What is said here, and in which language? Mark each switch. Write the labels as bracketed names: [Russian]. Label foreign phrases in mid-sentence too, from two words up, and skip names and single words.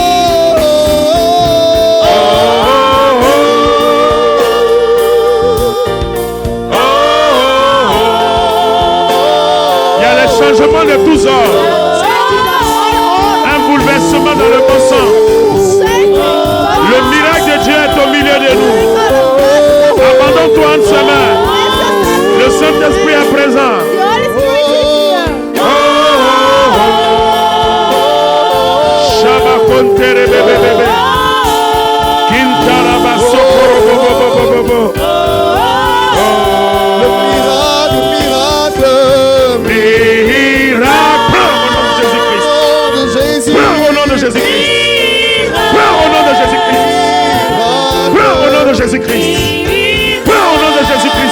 [French] Il y a les changements de tous ordres. Un bouleversement dans le bon sens. Le miracle de Dieu est au milieu de nous. Abandonne-toi en ses mains. Le Saint-Esprit est présent. Shabakontere bebe bebe. Kintaraba sokoro bobo bobo bobo. le miracle, Miracle. Prends au nom de Jésus-Christ. Prends au nom de Jésus-Christ. Prends au nom de Jésus-Christ. Prends au nom de Jésus-Christ.